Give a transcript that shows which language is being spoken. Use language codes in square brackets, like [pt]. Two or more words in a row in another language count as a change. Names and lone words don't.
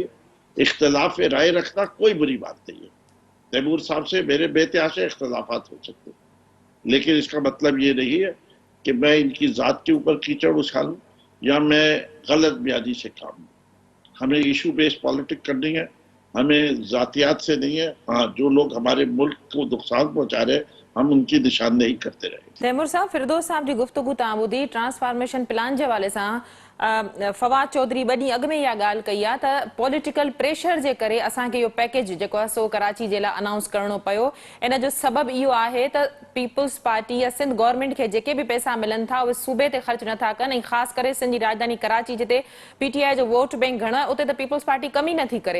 [ur] اختلاف رائے رکھنا کوئی بری بات نہیں ہے. تیمور صاحب سے میرے بے تحاشا اختلافات ہو سکتے ہیں, لیکن اس کا مطلب یہ نہیں ہے کہ میں ان کی ذات کے اوپر کیچڑ اچھالوں یا میں غلط بیانی سے کام لوں. ہمیں [en] issue base politic [ur] کرنی ہے, ہمیں ذاتیات سے نہیں ہے. ہاں جو لوگ ہمارے ملک کو نقصان پہنچا رہے ہیں ہم ان کی نشاندہی کرتے رہے. [sd] تیمور صاحب, فردوس صاحب جی گفتگو تاں ॿुधी [en] transformation plan [sd] जे हवाले सां फवाद चौधरी ॿ ॾींहं अॻु में इहा ॻाल्हि कई आहे त [en] political pressure [sd] जे करे असांखे इहो पैकेज जेको आहे सो कराची जे लाइ अनाउंस करणो पियो. इन जो सबबु इहो आहे त पीपल्स पार्टी या सिंध गवर्नमेंट खे जेके बि पैसा मिलनि था उहे सूबे ते ख़र्च नथा कनि, ऐं ख़ासि करे सिंध जी राजधानी कराची जिते PTI जो [en] vote bank [sd] घणो आहे उते त पीपल्स पार्टी कम ई नथी करे.